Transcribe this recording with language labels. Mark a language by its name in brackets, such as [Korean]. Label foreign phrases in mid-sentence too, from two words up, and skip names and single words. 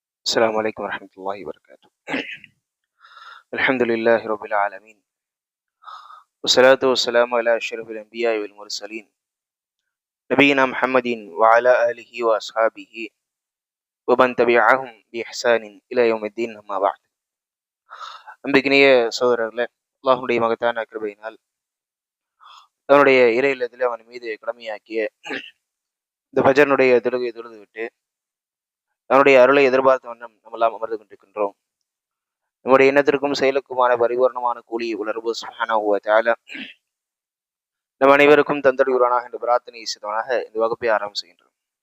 [Arabic] السلام عليكم ورحمة الله وبركاته. الحمد لله رب العالمين، والصلاة والسلام على أشرف الأنبياء والمرسلين نبينا محمد وعلى آله وأصحابه ومن تبعهم بإحسان إلى يوم الدين. أما بعد. [Tamil] அன்பிற்கினிய சகோதரர்களே, அல்லாஹ்வுடைய மகத்தான கிருபையினால் அவனுடைய இறை இல்லத்திலே அவன் மீது கடமையாக்கிய இந்த ஃபஜ்ருடைய தொழுகையை தொழுது விட்டு அவனுடைய அருளை எதிர்பார்த்த வண்ணம் நம்மெல்லாம் அமர்ந்து கொண்டிருக்கின்றோம். நம்முடைய எண்ணத்திற்கும் செயலுக்குமான பரிபூர்ணமான கூலியை உணர்வு [Arabic] سبحانه وتعالى [Tamil] நம் அனைவருக்கும் தந்தடுவானாக என்று பிரார்த்தனை செய்தவனாக இந்த வகுப்பை ஆரம்பம் செய்கின்றோம்.